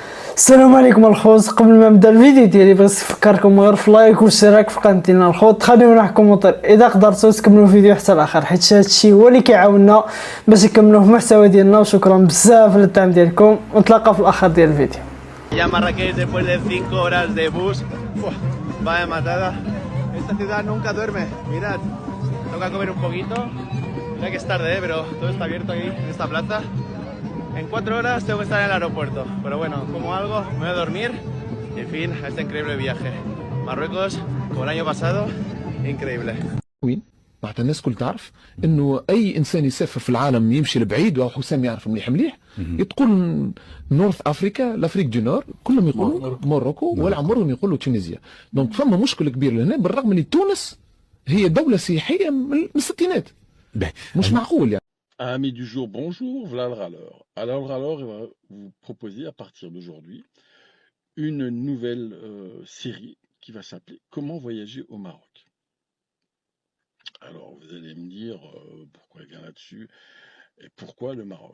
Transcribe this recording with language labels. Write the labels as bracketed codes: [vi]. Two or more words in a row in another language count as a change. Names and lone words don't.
[ar] السلام عليكم الخوت. قبل ما نبدا الفيديو ديالي بغيت نفكركم غير في لايك والاشتراك في قناه ديالنا الخوت. خليونا في كومونتير اذا قدرتوا تكملوا الفيديو حتى الاخر، حيت هادشي هو اللي كيعاوننا باش نكملوا في المحتوى ديالنا. وشكرا بزاف للدعم ديالكم، ونتلاقى في الاخر ديال الفيديو. [es] Ya Marrakech después de 5 horas de bus. Uf, vaya matada. Esta ciudad nunca duerme. Mirad, toca comer un poquito. Mira que es tarde, pero todo está abierto aquí en esta plaza. En 4 horas tengo que estar en el aeropuerto. Pero bueno, como algo, me voy a dormir. Y en fin, a este increíble viaje. Marruecos, como el año pasado, increíble. [ar] وين معناتها الناس كل تعرف انه اي انسان يسافر في العالم يمشي لبعيد، وحسام يعرف مليح مليح، تقول [en] North Africa, [fr] l'Afrique du Nord, [ar] كلهم يقولوا موروكو، ولا عمرهم يقولوا تونسيا. دونك فما مشكل كبير لهنا، بالرغم ان تونس هي دوله سياحيه من الستينات. مش معقول يعني. [fr] Amis du jour, bonjour, voilà le râleur. Alors le râleur va vous proposer à partir d'aujourd'hui une nouvelle série qui va s'appeler Comment voyager au Maroc. Alors vous allez me dire pourquoi il vient là-dessus et pourquoi le Maroc.